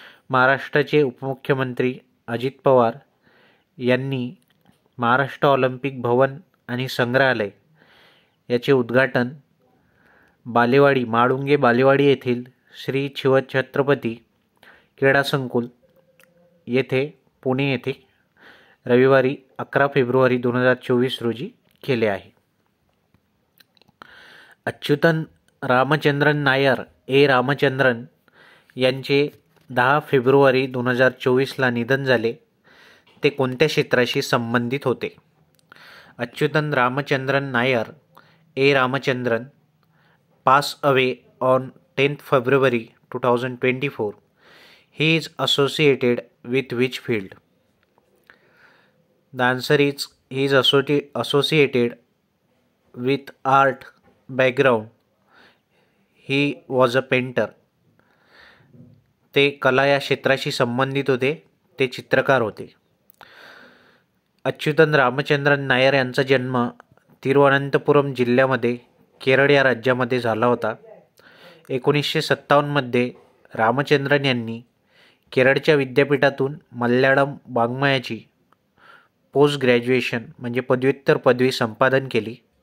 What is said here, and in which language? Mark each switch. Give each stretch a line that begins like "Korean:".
Marathi: महाराष्ट्राचे उपमुख्यमंत्री अजित पवार यांनी महाराष्ट्र ऑलिम्पिक भवन आणि संग्रहालय याचे उद्घाटन म्हाळुंगे बालेवाडी येथील श्री शिवछत्रपती क्रीडा संकुल येथे पुणे येथे रविवारी 11 फेब्रुवारी 2024 रोजी केले आहे. अच्युतन रामचंद्रन नायर रामचंद्रन यांचे 10 फेब्रुवारी 2024ला निधन झाले. ते कोणत्या क्षेत्राशी संबंधित होते?
English: Achyuthan Ramachandran Nair Ramachandran pass away on 10th February 2024. He is associated with which field? The answer is he is associated with art background. He was a painter.
Marathi: ते कला या क्षेत्राशी संबंधित होते. ते चित्रकार होते. अच्युतन रामचंद्रन नायर यांचा जन्म तिरुवनंतपुरम जिल्ह्यामध्ये केरळ या राज्यामध्ये झाला होता. 1957मध्ये रामचंद्रन यांनी केरळच्या विद्यापीठातून मल्याळम वाङ्मयाची पोस्ट ग्रॅज्युएशन म्हणजे पदव्युत्तर पदवी संपादन केली.